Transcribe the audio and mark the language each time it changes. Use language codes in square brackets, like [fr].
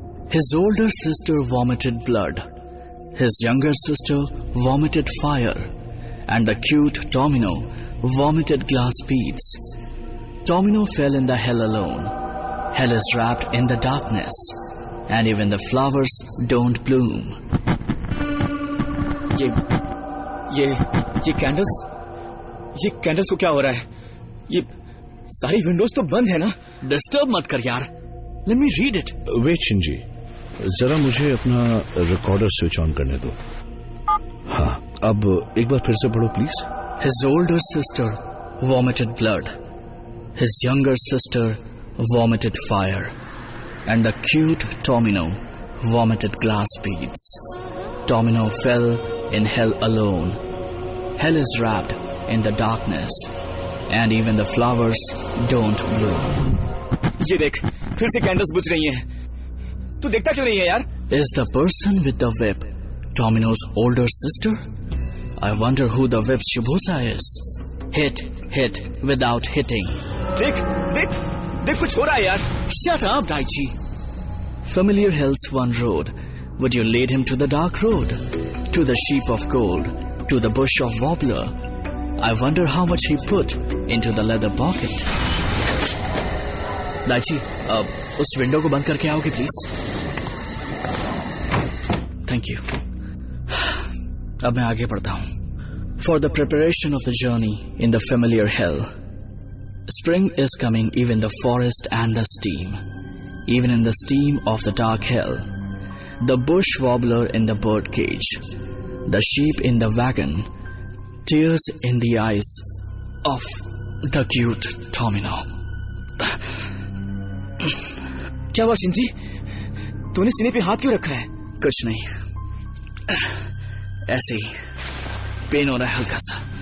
[en] His older sister vomited blood. His younger sister vomited fire. And the cute Tomino vomited glass beads. Tomino fell in the hell alone. Hell is wrapped in the darkness. And even the flowers don't bloom. [hi] ये candles को क्या हो रहा है? ये सारी Windows तो बंद है ना? डिस्टर्ब मत कर यार। [en] Let me read it. [hi] Wait Shinji, जरा मुझे अपना रिकॉर्डर स्विच ऑन करने दो। हाँ, अब एक बार फिर से पढ़ो please. [en] His older sister vomited blood. His younger sister vomited fire. And the cute Tomino vomited glass beads. Tomino fell in hell alone. Hell is wrapped in the darkness. And even the flowers don't bloom. [hi] ये देख, फिर से candles बुझ रही हैं। तू देखता क्यों नहीं है यार? [en] Is the person with the whip Tomino's older sister? I wonder who the whip Shubhosa is. Hit without hitting. [hi] देख कुछ हो रहा है यार। [en] Shut up, Daichi. Familiar hell's one road. Would you lead him to the dark road? To the sheep of gold? To the bush of wobbler? I wonder how much he put into the leather pocket. [hi] Daichi, उस window को बंद करके आओगे please? Thank you. अब मैं आगे बढ़ता हूँ। [en] For the preparation of the journey in the familiar hell, spring is coming even the forest and the steam, even in the steam of the dark hell, the bush wobbler in the bird cage, the sheep in the wagon, tears in the eyes of the cute Tomino. [hi] क्या हुआ Shinji? तूने सीने पे हाथ क्यों रखा है? कुछ नहीं, ऐसे ही पेन हो रहा है हल्का सा।